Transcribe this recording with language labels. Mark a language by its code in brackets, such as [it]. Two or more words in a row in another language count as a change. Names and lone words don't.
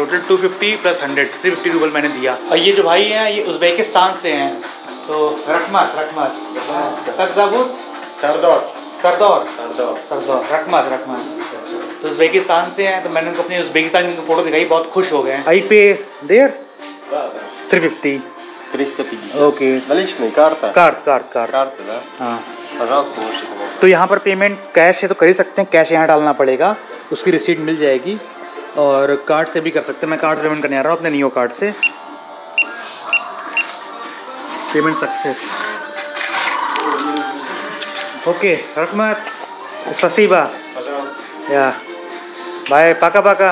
[hi] टोटल 250 प्लस 100, 350 रूबल मैंने दिया। और ये जो भाई हैं ये उज़्बेकिस्तान से हैं, तो रखमत तो उज़्बेकिस्तान से हैं। तो मैंने उनको अपनी उज़्बेकिस्तान की फ़ोटो दिखाई, बहुत खुश हो गए। [en] I pay there 350 350. ओके, [ru] Наличные, карта? [hi] कार्ड। [ru] Карта, да? [hi] हाँ, [ru] Пожалуйста, можете. [hi] तो यहाँ पर [en] payment cash [hi] है तो कर ही सकते हैं, कैश यहाँ डालना पड़ेगा, उसकी रिसीट मिल जाएगी। और कार्ड से भी कर सकते हैं, मैं कार्ड से पेमेंट करने आ रहा हूँ अपने नियो कार्ड से। [en] payment success. [hi] ओके, रकमत स्पसीबा या बाय, पाका।